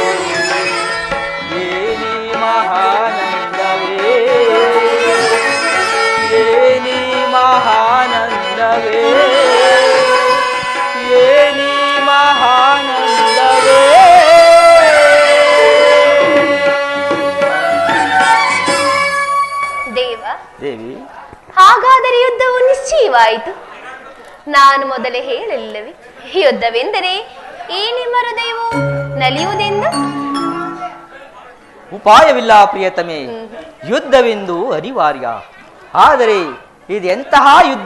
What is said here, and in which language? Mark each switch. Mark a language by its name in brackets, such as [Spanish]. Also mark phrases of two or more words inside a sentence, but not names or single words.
[Kannada] ಏನಿ ಮಹಾನಂದವೇ, ಏನಿ ಮಹಾನಂದವೇ, ಏನಿ ಮಹಾನಂದವೇ. ದೇವ ದೇವಿ, ಹಾಗಾದರೆ ಯುದ್ಧವು ನಿಶ್ಚಯವಾಯಿತು. ನಾನು ಮೊದಲೇ ಹೇಳಲಿಲ್ಲವೇ, ಯುದ್ಧವೆಂದರೆ ಈ ನಿಮ್ಮ ಹೃದಯವು ನಲಿಯುವುದೆಂದು. ಉಪಾಯವಿಲ್ಲ ಪ್ರಿಯತಮೆ, ಯುದ್ಧವೆಂದು ಅನಿವಾರ್ಯ. ಆದರೆ ಇದೆಂತಹ ಯುದ್ಧ?